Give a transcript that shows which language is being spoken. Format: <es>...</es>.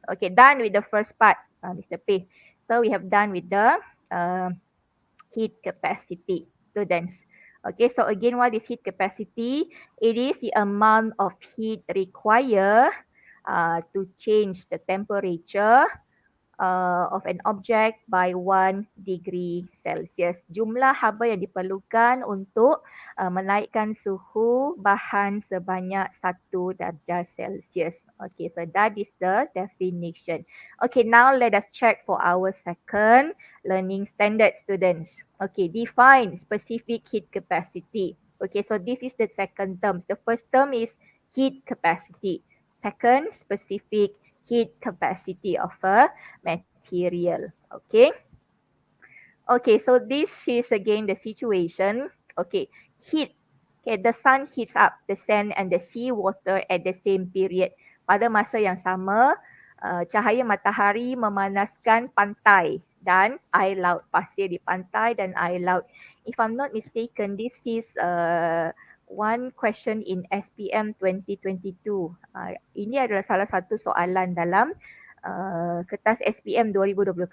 <en>Okay, done with the first part, Mr. P. So we have done with the heat capacity, students. Okay, so again, what is heat capacity? It is the amount of heat required to change the temperature of an object by 1 degree Celsius.</en> <ms>Jumlah haba yang diperlukan untuk menaikkan suhu bahan sebanyak 1 darjah Celsius.</ms> <en>Okay, so that is the definition. Okay, now let us check for our second learning standard, students. Okay, define specific heat capacity. Okay, so this is the second term. The first term is heat capacity. Second, specific heat capacity of a material. Okay. Okay, so this is again the situation. Okay, heat. Okay, the sun heats up the sand and the sea water at the same period.</en> <ms>Pada masa yang sama, cahaya matahari memanaskan pantai dan air laut. Pasir di pantai dan air laut.</ms> <en>If I'm not mistaken, this is one question in SPM 2022.</en> <ms>Ini adalah salah satu soalan dalam kertas SPM 2020.</ms>